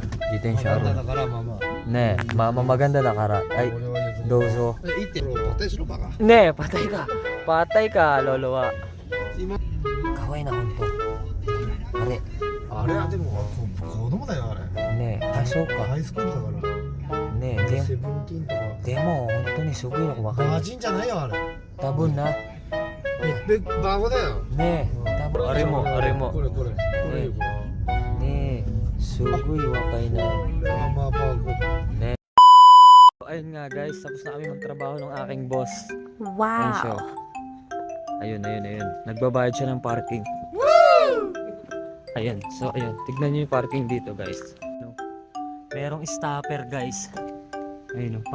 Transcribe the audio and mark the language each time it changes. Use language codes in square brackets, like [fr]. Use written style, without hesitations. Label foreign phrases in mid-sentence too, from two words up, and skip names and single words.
[ja] 自転車ある。だからまあまあ。ねえ、まあまあmagandaだから。はい、俺は譲るどうぞ。いいってろ、バタイしろバカ。 [tl] ねえ、patay ka. Patay ka, lolo wa. [ja] 今可愛いな、ほんと。あれ、あれはでも子供だよあれ。ねえ、あ、そうか。ハイスクールだから。ねえ、セブンティーンとか。でも、本当にすごいの若いバの。ジンじゃないよあれ。多分な。バゴだよ。ねえ、多分あれも、あれも。これこれ。これよこれ。ねえ、すごい若いな。これはまあバゴ。ね. [tl] Ayun nga guys, tapos na kami magtrabaho ng aking boss. Ayun siya. Wow. Ayun, ayun, ayun. Nagbabayad siya ng parking. Ayan, so ayun. Tignan niyo yung parking dito guys. No? Merong stopper guys. Ayun, no?